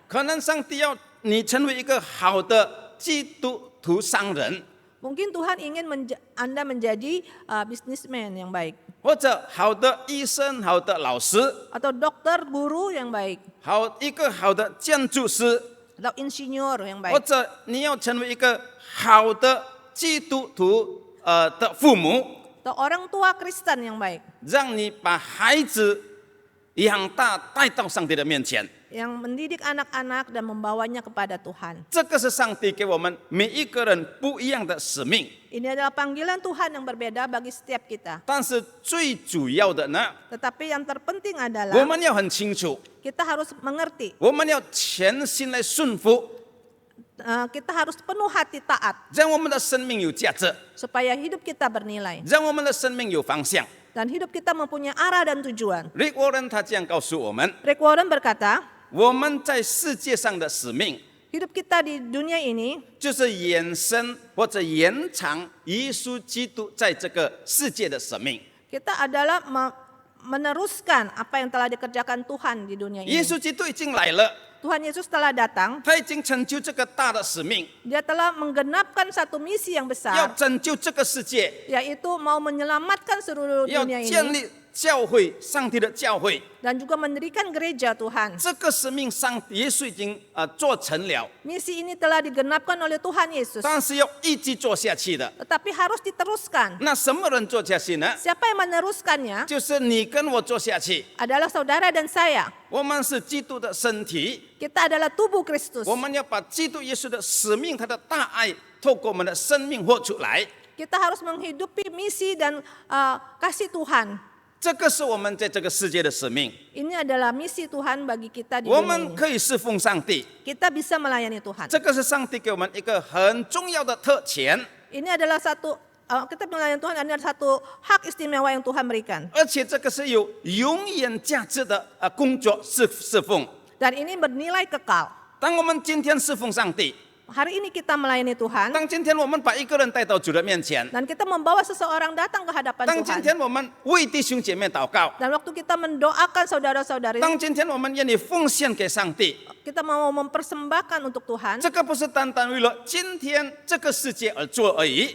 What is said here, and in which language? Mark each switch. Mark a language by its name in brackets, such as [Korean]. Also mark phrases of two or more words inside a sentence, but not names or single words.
[Chinese] 可能上帝要你成为一个好的基督徒商人， [Indonesian] Mungkin Tuhan ingin Anda menjadi businessman yang baik, [Chinese] 或者好的医生、好的老师、 [Indonesian] atau dokter, guru yang baik, [Chinese] 一个好的建筑师， [Indonesian] atau insinyur yang [Chinese] 或 [Indonesian] baik, [Chinese] 者你要成为一个好的基督徒的父母， [Indonesian] atau orang tua Kristen yang baik, [Chinese] 让你把孩子养大带到上帝的面前。 [Indonesian] yang mendidik anak-anak dan membawanya kepada Tuhan. [Chinese] 这个是上帝给我们每一个人不一样的使命， [Indonesian] Ini adalah panggilan Tuhan yang berbeda bagi setiap kita. [Chinese] 但是最主要的呢， [Indonesian] Tetapi yang terpenting [Chinese] 我 [Indonesian] adalah [Chinese] 们要很清楚， [Indonesian] kita harus mengerti, [Chinese] 我们要全心来顺服， [Indonesian] kita harus penuh hati taat [Chinese] 让我们的生命有价值， [Indonesian] supaya hidup kita bernilai [Chinese] 让我们的生命有方向。 [Indonesian] dan hidup kita mempunyai arah dan tujuan. [Chinese] Rick Warren 他这样告诉我们， [Indonesian] Rick Warren berkata, [Chinese] 我们在世界上的使命 [Indonesian] hidup kita di dunia ini [Chinese] 就是延伸或者延长耶稣基督在这个世界的使命。 [Indonesian] kita adalah meneruskan apa yang telah dikerjakan Tuhan di dunia [Chinese] 耶 [Indonesian] ini. [Chinese] 稣基督已经来了， [Indonesian] Tuhan Yesus telah datang, [Chinese] 他已经成就这个大的使命， [Indonesian] Dia telah menggenapkan satu misi yang [Chinese] 要 [Indonesian] besar, [Chinese] 拯救这个世界， [Indonesian] yaitu mau menyelamatkan seluruh [Chinese] 要 [Indonesian] dunia [Chinese] 建 [Indonesian] ini [Chinese] 立教会，上帝的教会。 [Indonesian] dan juga mendirikan gereja Tuhan. [Chinese] 这个使命耶稣已经做成了， [Indonesian] Misi ini telah digenapkan oleh Tuhan Yesus, [Chinese] 但是要一直做下去的。 [Indonesian] tetapi harus diteruskan. [Chinese] 那什么人做下去呢？ [Indonesian] Siapa yang meneruskannya [Chinese] 就是你跟我做下去。 [Indonesian] adalah saudara dan saya. [Chinese] 我们是基督的身体， [Indonesian] Kita adalah tubuh Kristus. [Chinese] 我们要把基督耶稣的使命、他的大爱，透过我们的生命活出来。 [Indonesian] Kita harus menghidupi misi dan kasih Tuhan. [Chinese] 这个是我们在这个世界的使命。 [Indonesian] Ini adalah misi Tuhan bagi kita di [Chinese] 我 [Indonesian] dunia [Chinese] 们 [Indonesian] ini. [Chinese] 可以侍奉上帝， [Indonesian] Kita bisa melayani Tuhan. [Chinese] 这个是上帝给我们一个很重要的特权， [Indonesian] Ini adalah kita melayani Tuhan adalah satu hak istimewa yang Tuhan berikan. [Chinese] 而且这个是有永远价值的工作侍奉。 [Indonesian] Dan ini bernilai kekal. [Chinese] 当我们今天侍奉上帝， [Indonesian] Hari ini kita melayani Tuhan [Chinese] 当今天我们把一个人带到主的面前， [Indonesian] dan kita membawa seseorang datang ke hadapan [Chinese] 当今 [Indonesian] Tuhan. [Chinese] 天我们为弟兄姐妹祷告， [Indonesian] Dan waktu kita mendoakan saudara-saudari, [Chinese] 当今天我们愿意奉献给上帝， [Indonesian] kita mau mempersembahkan untuk Tuhan. [Chinese] 这个不是单单为了今天这个世界而做而已，